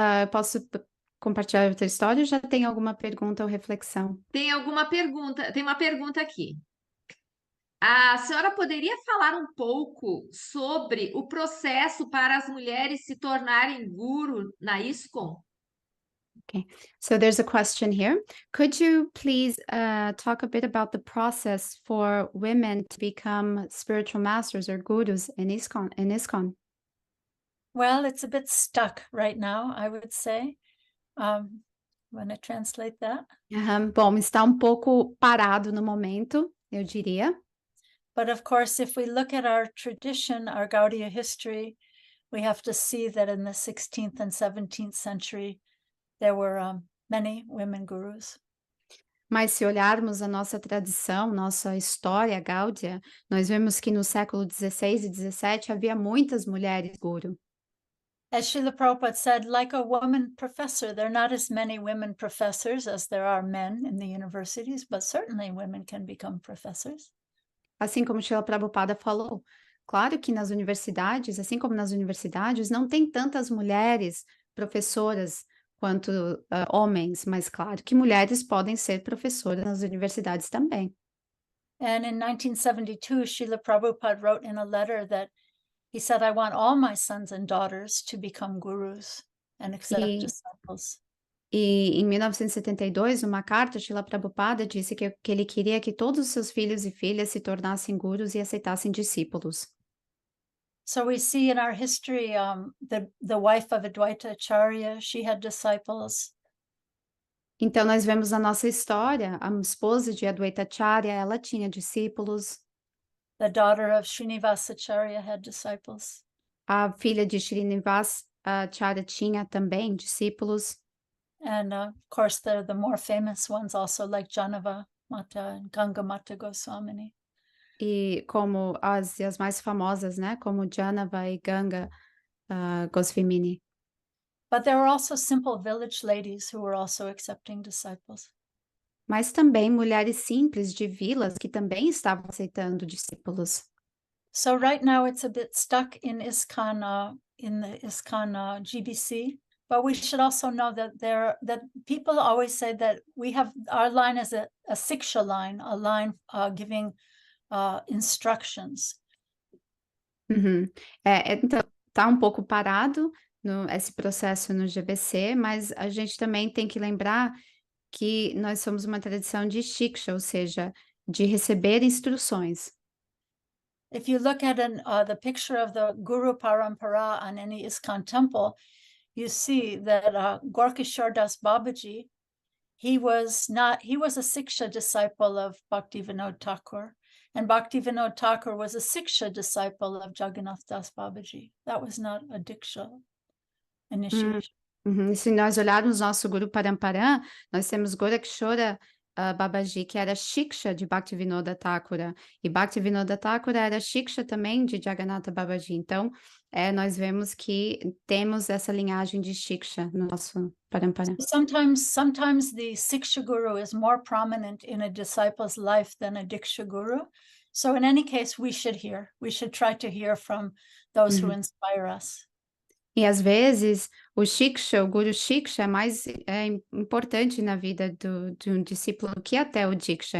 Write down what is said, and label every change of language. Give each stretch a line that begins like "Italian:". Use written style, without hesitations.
Portuguese: Posso compartilhar outra história ou já tem alguma pergunta ou reflexão? Tem uma pergunta aqui. A senhora poderia falar um pouco sobre o processo para as mulheres se tornarem guru na ISKCON?
English: Okay, so there's a question here. Could you please talk a bit about the process for women to become spiritual masters or gurus in ISKCON? Well, it's a bit stuck right now, I would say. Want to translate that?
Portuguese: Bom, está um pouco parado no momento, eu diria.
English: But of course, if we look at our tradition, our Gaudiya history, we have to see that in the 16th and 17th century, there were many women gurus.
Portuguese: Mas se olharmos a nossa tradição, nossa história gáudia, nós vemos que no século 16 e 17 havia muitas mulheres guru.
English: As Srila Prabhupada said, like a woman professor, there are not as many women professors as there are men in the universities, but certainly women can become professors.
Portuguese: Assim como Srila Prabhupada falou, claro que nas universidades, assim como nas universidades, não tem tantas mulheres professoras quanto homens, mas claro que mulheres podem ser professoras nas universidades também.
English: And in 1972, Srila Prabhupada wrote in a letter that he said, I want all my sons and daughters to become gurus and accept disciples.
Portuguese: E em 1972, numa carta, Srila Prabhupada disse que ele queria que todos os seus filhos e filhas se tornassem gurus e aceitassem discípulos.
English: So we see in our history, the wife of Advaita Acharya, she had disciples.
Portuguese: Então, nós vemos na nossa história, a esposa de Advaita Acharya, ela tinha discípulos.
English: The daughter of Srinivasa Acharya had disciples.
Portuguese: A filha de Srinivasa Acharya tinha também discípulos.
English: And of course, the more famous ones also, like Janava Mata and Ganga Mata Goswamini.
Portuguese: E como as mais famosas, né? Como Janava e Ganga Goswamini.
English: But there were also simple village ladies who were also accepting disciples.
Portuguese: Mas também mulheres simples de vilas que também estavam aceitando discípulos.
English: So right now it's a bit stuck in ISKCON, in the ISKCON GBC. But we should also know that that people always say that our line is a siksha line, a line giving instructions.
Portuguese: Então, está um pouco parado esse processo no GBC, mas a gente também tem que lembrar que nós somos uma tradição de shiksha, ou seja, de receber instruções.
English: If you look at the picture of the Guru Parampara on any ISKCON temple, you see that Gorkishore Das Babaji, he was a Siksha disciple of Bhaktivinoda Thakur, and Bhaktivinoda Thakur was a Siksha disciple of Jagannath Das Babaji. That was not a Diksha initiation.
Portuguese: E se nós olharmos nosso Guru Paramparam, nós temos Gorakshora Babaji, que era Shiksha de Bhaktivinoda Thakura, e Bhaktivinoda Thakura era Shiksha também de Jagannatha Babaji. Então, nós vemos que temos essa linhagem de Shiksha no nosso Paramparam.
English: Sometimes the Siksha Guru is more prominent in a disciple's life than a Diksha Guru. So in any case, we should try to hear from those who inspire us.
Portuguese: E às vezes o Shiksha, o Guru Shiksha é mais importante na vida de um discípulo que até o Diksha.